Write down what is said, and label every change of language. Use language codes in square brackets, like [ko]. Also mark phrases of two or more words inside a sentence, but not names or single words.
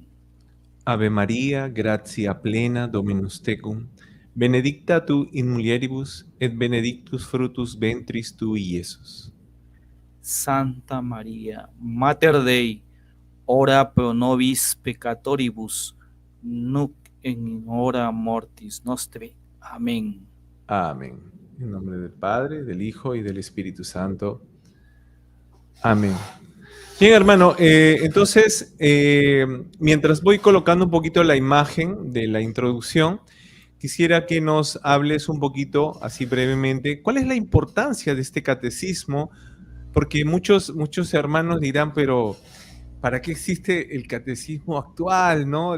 [la] Ave Maria, gratia plena, Dominus tecum, benedicta tu in mulieribus, et benedictus fructus ventris tui, Iesus. Santa María, Mater Dei, ora pro nobis peccatoribus, nunc in hora mortis nostre. [es] Amén. Amén. En nombre del Padre, del Hijo y del Espíritu Santo. Amén. Bien, hermano, entonces, mientras voy colocando un poquito la imagen de la introducción, quisiera que nos hables un poquito, así brevemente, cuál es la importancia de este catecismo, porque muchos hermanos dirán, pero ¿para qué existe el catecismo actual, ¿no?